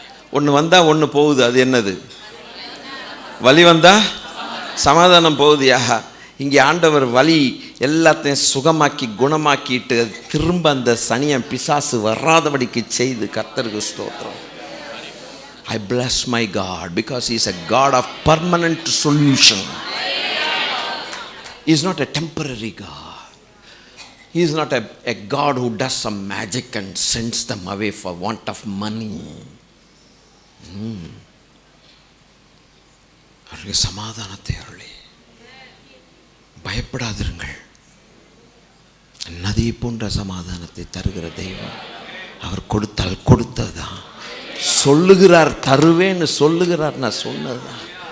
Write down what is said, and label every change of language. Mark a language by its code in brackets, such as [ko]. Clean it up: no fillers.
[ta] ஒன்று வந்தால் ஒன்று போகுது. அது என்னது? வலி வந்தால் சமாதானம் போகுதியா? இங்கே ஆண்டவர் வலி எல்லாத்தையும் சுகமாக்கி குணமாக்கிட்டு திரும்ப அந்த சனியன் பிசாசு வராதபடிக்கு செய்து கர்த்தருக்கு ஸ்தோத்திரம். [en] I bless my God because he is a God of permanent solution. He is not a temporary God. He is not a God who does some magic and sends them away for want of money. [ta] அவருக்கு சமாதானத்தை அருளி பயப்படாதிருங்கள். நதி போன்ற சமாதானத்தை தருகிற தெய்வம். அவர் கொடுத்தால் கொடுத்ததுதான். சொல்லுகிறார் தருவேன்னு சொல்லுகிறார், நான் சொன்னதுதான்.